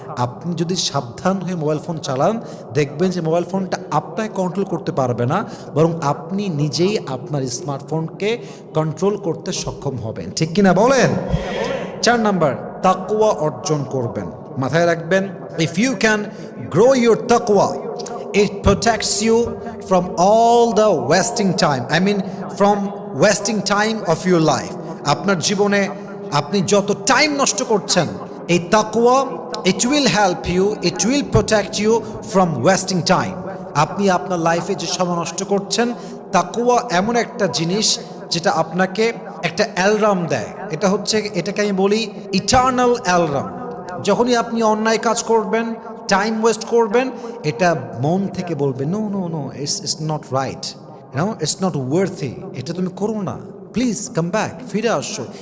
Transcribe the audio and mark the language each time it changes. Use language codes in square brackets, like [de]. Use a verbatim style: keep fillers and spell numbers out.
[bn] আপনি যদি সাবধান হয়ে মোবাইল ফোন চালান, দেখবেন যে মোবাইল ফোনটা আপনাকে কন্ট্রোল করতে পারবে না, বরং আপনি নিজেই আপনার স্মার্টফোনকে কন্ট্রোল করতে সক্ষম হবেন, ঠিক কিনা বলেন? চার নাম্বার তাকওয়া অর্জন করবেন। মাথায় রাখবেন, [en] If you can grow your তাকওয়া, it protects you from all the wasting time, I mean from wasting time of your life. [bn] আপনার জীবনে আপনি যত টাইম নষ্ট করছেন, এই তাকওয়া [en] it will help you, it will protect you from wasting time. [bn] আপনি আপনার লাইফে যে সময় নষ্ট করছেন, তাকওয়া এমন একটা জিনিস যেটা আপনাকে একটা অ্যালার্ম দেয়। এটা হচ্ছে, এটাকে আমি বলি ইটার্নাল অ্যালার্ম। যখনই আপনি অন্যায় কাজ করবেন, টাইম ওয়েস্ট করবেন, এটা মন থেকে বলবে [en] no no no, it's it's not right, no it's not worthy, [bn] এটা তুমি করো না, [en] please come back, [bn] ফিরে আসো।